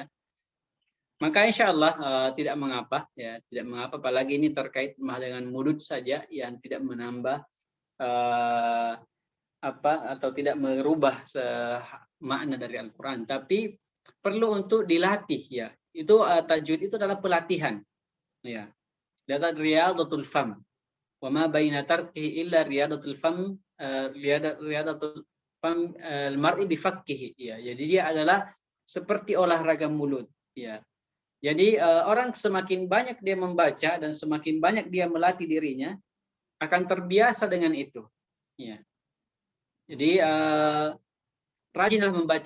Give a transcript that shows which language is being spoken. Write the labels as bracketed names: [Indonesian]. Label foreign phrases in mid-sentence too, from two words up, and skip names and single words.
[Indonesian] Maka [Arabic] إن شاء الله [Indonesian] tidak mengapa ya, tidak mengapa, apalagi ini terkait dengan mudud saja yang tidak menambah atau tidak merubah makna dari Al-Qur'an, tapi perlu untuk dilatih ya. Itu tajwid itu adalah pelatihan. Ya. Data [Arabic] رياضة الفم. وما بين تركه إلا رياضة الفم، رياضة الفم المرء بفكه ya. [Indonesian] Jadi dia adalah seperti olahraga mulut ya. Jadi orang semakin banyak dia membaca dan semakin banyak dia melatih dirinya akan terbiasa dengan itu. Ya. Jadi rajinlah membaca.